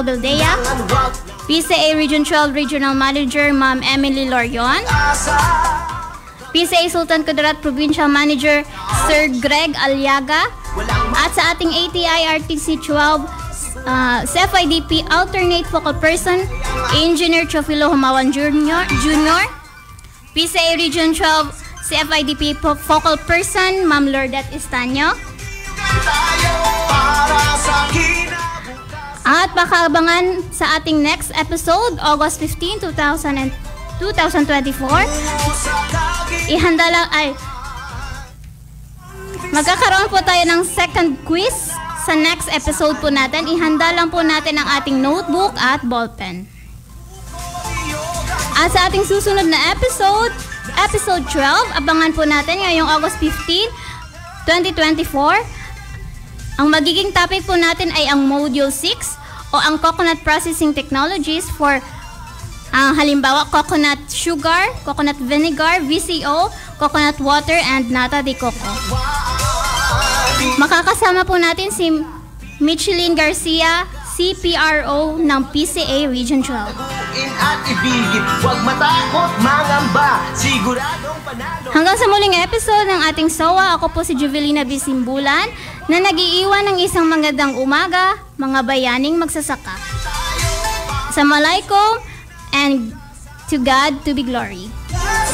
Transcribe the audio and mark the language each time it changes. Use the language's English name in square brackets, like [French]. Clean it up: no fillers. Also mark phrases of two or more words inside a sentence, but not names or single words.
[Filipino] Bildea, PCA Region 12 [English] Regional Manager [Filipino] Ma'am Emily Lorion, PCA Sultan Kudarat [English] Provincial Manager [Filipino] Sir Greg Aliaga, at sa ating ATI-RTC 12 CFIDP [English] Alternate Focal Person, [Filipino] Engineer Chofilo Humawan Jr. PCA Region 12 CFIDP [English] Focal Person, [Filipino] Ma'am Lordet Estanyo. At baka-abangan sa ating [English] next episode, [Filipino] August 15, 2024. Ihanda lang magkakaroon po tayo ng [English] second quiz [Filipino] sa [English] next episode [Filipino] po natin. Ihanda lang po natin ang ating notebook at ballpen. At sa ating susunod na episode 12, abangan po natin ngayong August 15, 2024. Ang magiging topic po natin ay ang Module 6 o ang [English] Coconut Processing Technologies for [Filipino] halimbawa [English] coconut sugar, coconut vinegar, VCO, coconut water, and nata de coco. [Filipino] Makakasama po natin si Micheline Garcia, CPRO ng PCA Region 12. At ibigit, huwag matakot, mangamba, siguradong panalo. Hanggang sa muling episode ng ating SOA, ako po si Jovelina Bisimbulan na nag-iiwan ng isang magandang umaga, mga bayaning magsasaka. [English] Assalamualaikum and to God to be glory.